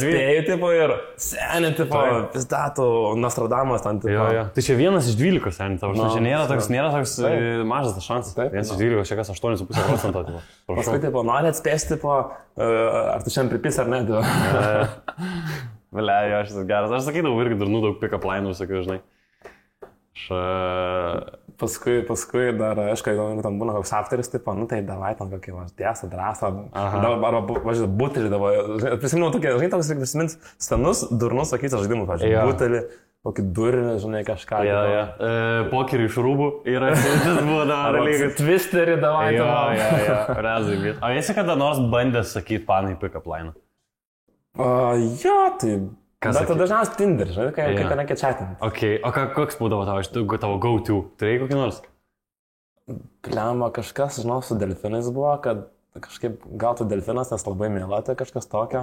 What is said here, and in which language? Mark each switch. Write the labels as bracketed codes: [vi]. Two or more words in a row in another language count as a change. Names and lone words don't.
[lt] spėjai, tipo, ir seniai, tipo, pistatų, Nostradamas, ten, tipo. Tai čia vienas iš 12, seniai, tavo, čia nėra toks mažas tas šansas. Vienas iš 12, čia kas 8,5%. Paskui, tipo, nori atspėsti, tipo, ar tu šiandien pripis ar ne, tipo. Valia, jo, šis geras. Aš sakydavau irgi dar daug pick-up lainų, sakiau, žinai. Paskui dar, aišku, jeigu tam būna koks afteris, tipo, tai davai tam kokį dėsą, drąsą, arba, važiuoju, butelį davai. Prisimenu tokie, žinai, toks reikia prisimint senus, durnus, sakytis žaidimus, pavyzdžiui, butelį, kokį durinį, žinai, kažką. Pokerį iš rūbų yra, tas buvo dar dalykas. Twisterį davai. Rezai. O esi kada nors bandęs sakyti panai [en] pick-up line? [lt] Jo, tai... Bet dažniausiai Tinder, žinai, kai ten reikia chatinti. Ok, o koks būdavo tavo go-to? Turėjai kokį nors? Lemba kažkas, žinau, su delfinais buvo, kad kažkaip gal tu delfinas, nes labai mėlate kažkas tokio.